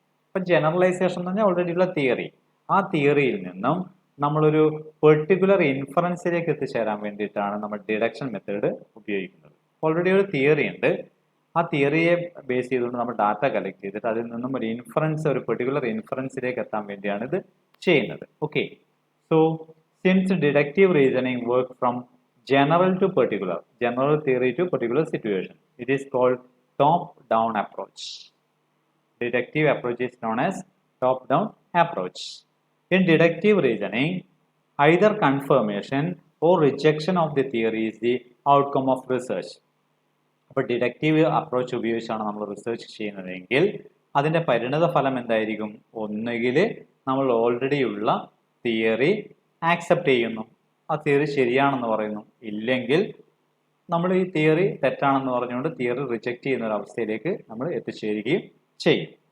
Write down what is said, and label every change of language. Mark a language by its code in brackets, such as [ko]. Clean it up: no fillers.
[ml] ഇപ്പം ജനറലൈസേഷൻ എന്ന് പറഞ്ഞാൽ ഓൾറെഡി ഉള്ള തിയറി, ആ തിയറിയിൽ നിന്നും നമ്മളൊരു പെർട്ടിക്കുലർ ഇൻഫറൻസിലേക്ക് എത്തിച്ചേരാൻ വേണ്ടിയിട്ടാണ് നമ്മൾ ഡിഡക്ഷൻ മെത്തേഡ് ഉപയോഗിക്കുന്നത്. ഓൾറെഡി ഒരു തിയറി ഉണ്ട്, ആ തിയറിയെ ബേസ് ചെയ്തുകൊണ്ട് നമ്മൾ ഡാറ്റ കളക്ട് ചെയ്തിട്ട് അതിൽ നിന്നും ഒരു ഇൻഫറൻസ്, ഒരു പെർട്ടിക്കുലർ ഇൻഫറൻസിലേക്ക് എത്താൻ വേണ്ടിയാണ് ഇത് ചെയ്യുന്നത്. [en] Okay, so since deductive reasoning work from general to particular, general theory to particular situation, it is called top down approach. Deductive approach is known as top down approach. In deductive reasoning, either confirmation or rejection of the theory is the outcome of research. [ml] അപ്പോൾ deductive approach ഉപയോഗിച്ചാണ് നമ്മൾ research ചെയ്യുന്നതെങ്കിൽ അതിൻ്റെ പരിണത ഫലം എന്തായിരിക്കും? ഒന്നുകിൽ നമ്മൾ already ഉള്ള തിയറി ആക്സെപ്റ്റ് ചെയ്യുന്നു, ആ തിയറി ശരിയാണെന്ന് പറയുന്നു, ഇല്ലെങ്കിൽ നമ്മൾ ഈ തിയറി തെറ്റാണെന്ന് പറഞ്ഞുകൊണ്ട് തിയറി റിജക്റ്റ് ചെയ്യുന്ന ഒരു അവസ്ഥയിലേക്ക് നമ്മൾ എത്തിച്ചേരുകയും ചെയ്യും.